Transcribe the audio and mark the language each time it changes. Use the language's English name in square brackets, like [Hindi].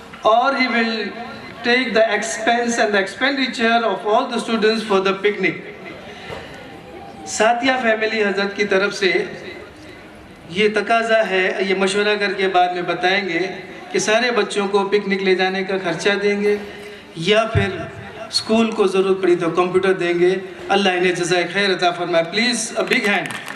[English] Or he will take the expense and the expenditure of all the students for the picnic. [Urdu] ساتھیہ family حضرت کی طرف سے یہ تقاضا ہے، یہ مشورہ کر کے بعد میں بتائیں گے کہ سارے بچوں کو پکنک لے جانے کا خرچہ دیں گے یا پھر اسکول کو ضرورت پڑی تو کمپیوٹر دیں گے. اللہ انہیں جزائے خیر عطا فرمائے. [English] Please a big hand.